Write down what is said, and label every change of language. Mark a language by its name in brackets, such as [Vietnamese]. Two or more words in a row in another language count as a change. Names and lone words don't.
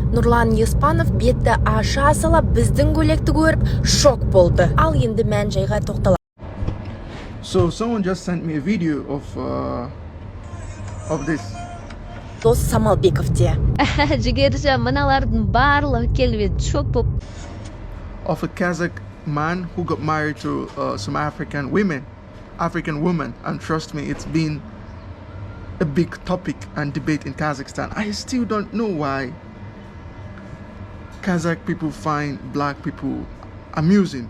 [Kazakh] Нұрлан Еспанов бетті аша сала біздің көйлекті көріп шок болды. Ал енді мән жайға тоқталайық. [English] So someone just sent me a video of this. [Kazakh] Дос Самалбековте. Жігерші, мыналардың барлығы келіп шок боп. [English] Of a Kazakh man who got married to some African woman, and trust me, it's been a big topic and debate in Kazakhstan. I still don't know why Kazakh people find black people amusing.